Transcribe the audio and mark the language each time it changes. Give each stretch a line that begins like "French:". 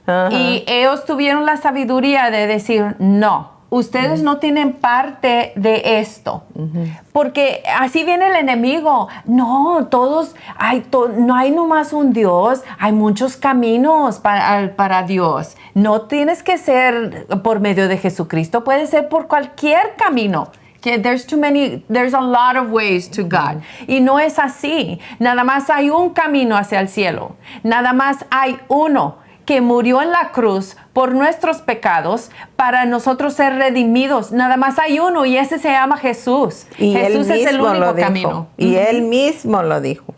Spanish: Y ellos tuvieron la sabiduría de decir, no, ustedes no tienen parte de esto, porque así viene el enemigo. No, no hay nomás un Dios, hay muchos caminos para Dios. No tienes que ser por medio de Jesucristo, puede ser por cualquier camino.
English: There's a lot of ways to God.
Spanish: Y no es así. Nada más hay un camino hacia el cielo. Nada más hay uno que murió en la cruz por nuestros pecados para nosotros ser redimidos. Nada más hay uno y ese se llama Jesús. Y Jesús es el único camino. Y Él mismo lo dijo.